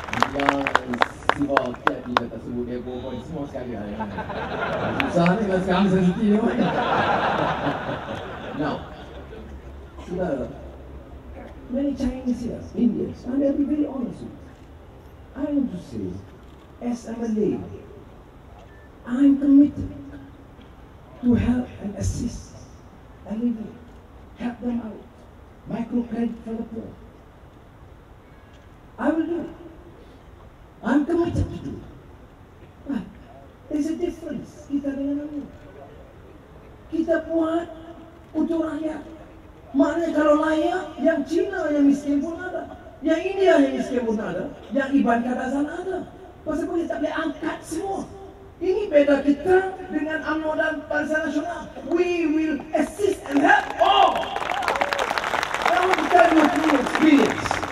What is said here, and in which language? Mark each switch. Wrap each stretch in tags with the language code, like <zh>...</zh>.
<ms>Dia sebab dia tak sebut dia bohong semua sekali. Susah ni kalau sekarang sensitif.</ms> <en>Now, sudah many Chinese here, Indians, and I'll be very honest with you. I want to say, as a Malay, I'm committed to help and assist and help them out. Microcredit for the poor. I will do it. I'm committed to do it. But there's a difference.</en> <ms>Kita dengan ini. Kita buat untuk rakyat. Maknanya kalau layak, yang Cina yang miskin pun ada. Yang India yang miskin pun ada. Yang Iban Kadazan ada. Pasal kita tak boleh angkat semua. Ini beda kita dengan UMNO dan Barisan Nasional.</ms> <en>We will assist and help all. I want to tell you through experience.</en>